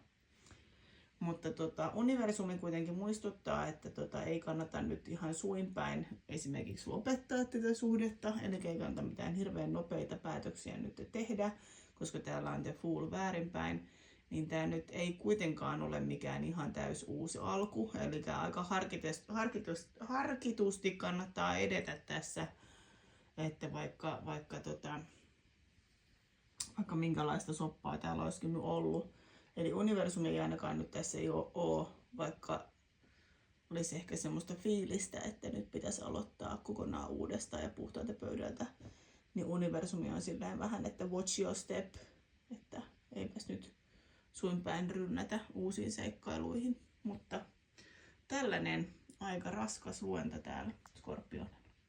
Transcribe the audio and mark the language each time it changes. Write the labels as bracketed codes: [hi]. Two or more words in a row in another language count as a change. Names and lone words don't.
[fi] Mutta universumi kuitenkin muistuttaa, että ei kannata nyt ihan suinpäin esimerkiksi lopettaa tätä suhdetta, eli ei kannata mitään hirveän nopeita päätöksiä nyt tehdä, koska täällä on The Fool väärinpäin, niin tämä nyt ei kuitenkaan ole mikään ihan täys uusi alku, eli aika harkitusti kannattaa edetä tässä, että vaikka minkälaista soppaa täällä olisikin ollut. Eli universumi ei ainakaan nyt tässä ei ole, vaikka olisi ehkä semmoista fiilistä, että nyt pitäisi aloittaa kokonaan uudestaan ja puhtaalta pöydältä, niin universumi on silleen vähän, että [en] watch your step, [fi] että eipäs nyt suinpäin rynnätä uusiin seikkailuihin. Mutta tällainen aika raskas luenta täällä Skorpionilla.